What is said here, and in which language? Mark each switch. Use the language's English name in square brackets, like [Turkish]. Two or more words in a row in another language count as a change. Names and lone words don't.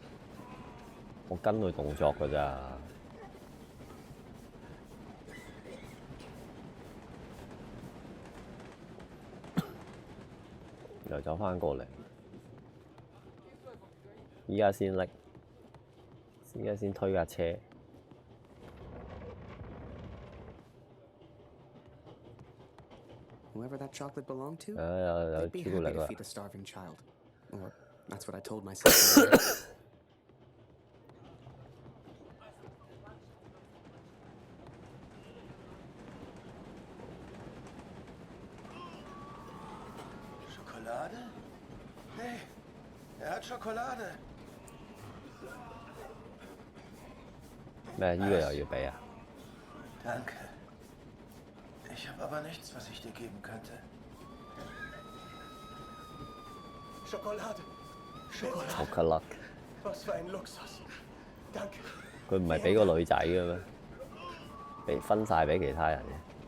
[Cantonese] 我跟佢動作㗎咋。又走返過嚟，依家先拎，依家先推架車。 [English] Whoever that chocolate belonged to, [Cantonese] 有 [English] they'd be [Cantonese] 朱古 [English] happy [Cantonese] 力 [English] to [Cantonese] 啊！ [English] feed a starving child. Or that's what I told myself. [German] Schokolade? Hey, hat Schokolade. [Cantonese] 咩？呢個又要俾啊？ [German] Danke. Ich habe aber nichts, was ich dir geben könnte. Schokolade. Schokolade. Schokolade. Was für ein Luxus. Danke. [Cantonese] 佢唔係俾個女仔嘅咩？俾分晒俾其他人嘅。